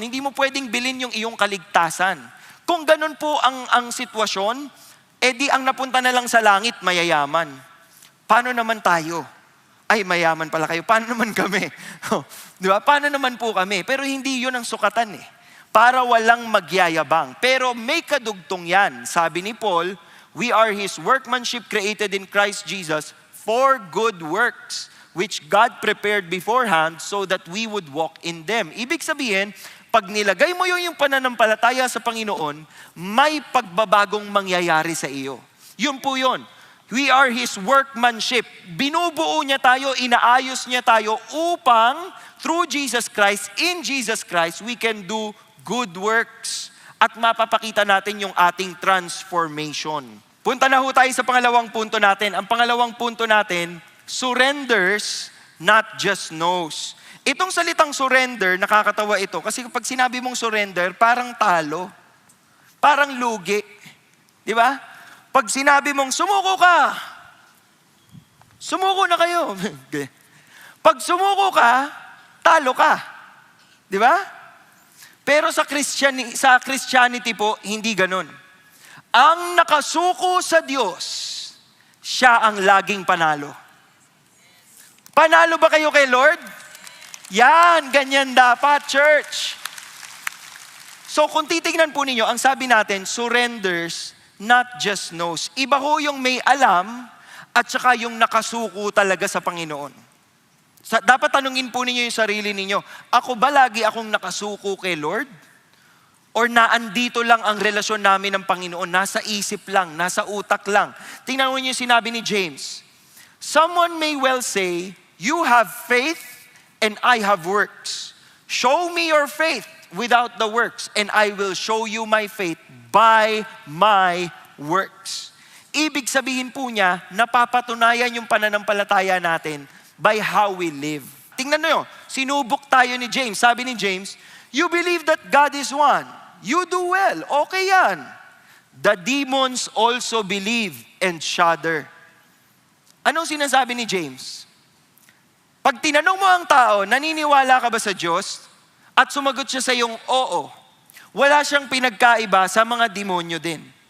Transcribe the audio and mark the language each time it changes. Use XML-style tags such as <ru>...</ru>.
<tl>Hindi mo pwedeng bilhin yung iyong kaligtasan. Kung ganun po ang sitwasyon, di ang napunta na lang sa langit, mayayaman. Paano naman tayo? Ay, mayaman pala kayo. Paano naman kami? Di ba? Paano naman po kami? Pero hindi yun ang sukatan eh. Para walang magyayabang. Pero may kadugtong yan.</tl> <en>Sabi ni Paul, we are His workmanship created in Christ Jesus for good works, which God prepared beforehand so that we would walk in them.</en> <tl>Ibig sabihin, pag nilagay mo yung pananampalataya sa Panginoon, may pagbabagong mangyayari sa iyo. Yun po yun.</tl> <en>We are His workmanship.</en> <tl>Binubuo niya tayo, inaayos niya tayo upang through Jesus Christ, in Jesus Christ, we can do good works at mapapakita natin yung ating transformation. Punta na ho tayo sa pangalawang punto natin. Ang pangalawang punto natin, surrenders not just knows. Itong salitang surrender, nakakatawa ito. Kasi kapag sinabi mong surrender, parang talo. Parang lugi. Di ba? Pag sinabi mong sumuko ka, sumuko na kayo. Pag sumuko ka, talo ka. Di ba? Pero sa Christianity po, hindi ganun. Ang nakasuko sa Diyos, siya ang laging panalo. Panalo ba kayo kay Lord? Yan, ganyan dapat, church. So kung titignan po ninyo, ang sabi natin, surrenders, not just knows. Iba ho yung may alam at saka yung nakasuko talaga sa Panginoon. Dapat tanungin po ninyo yung sarili ninyo, ako ba lagi akong nakasuko kay Lord? Or naandito lang ang relasyon namin ng Panginoon, nasa isip lang, nasa utak lang? Tingnan mo niyo yung sinabi ni James.</tl> <en>Someone may well say, you have faith and I have works. Show me your faith without the works, and I will show you my faith by my works.</en> <tl>Ibig sabihin po niya, napapatunayan yung pananampalataya natin</tl> <en>by how we live.</en> <tl>Tingnan nyo, sinubok tayo ni James. Sabi ni James,</tl> <en>you believe that God is one. You do well.</en> <tl>Okay yan.</tl> <en>The demons also believe and shudder.</en> <tl>Anong sinasabi ni James? Pag tinanong mo ang tao, naniniwala ka ba sa Diyos? At sumagot siya sa iyong oo. Wala siyang pinagkaiba sa mga demonyo din.</tl>